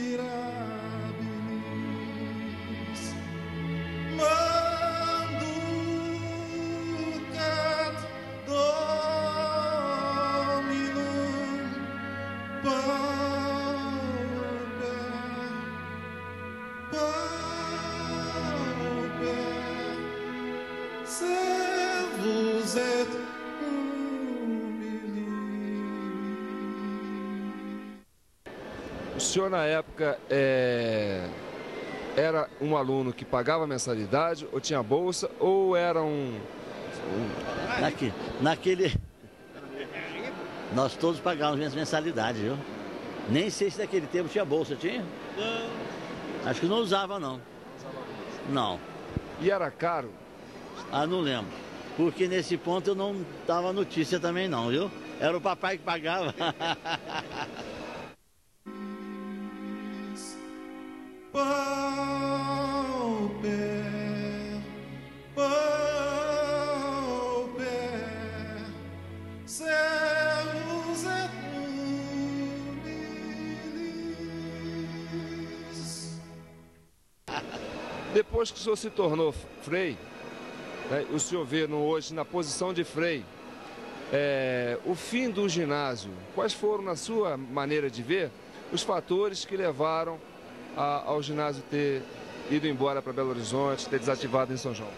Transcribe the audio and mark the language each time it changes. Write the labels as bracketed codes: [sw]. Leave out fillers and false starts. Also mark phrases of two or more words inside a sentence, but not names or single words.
[la] mirabilis, manducat Dominum pauper, servus et [pt] O senhor, na época, era um aluno que pagava mensalidade, ou tinha bolsa, ou era Naquele... Nós todos pagávamos mensalidade, viu? Nem sei se naquele tempo tinha bolsa, tinha? Não. Acho que não usava, não. Não. E era caro? Ah, não lembro. Porque nesse ponto eu não dava notícia também não, viu? Era o papai que pagava. [la] pauper, pauper, servus et nubilis. [pt] Depois que o senhor se tornou frei, né, o senhor vê hoje na posição de frei, o fim do ginásio, quais foram, na sua maneira de ver, os fatores que levaram ao ginásio ter ido embora para Belo Horizonte, ter desativado em São João?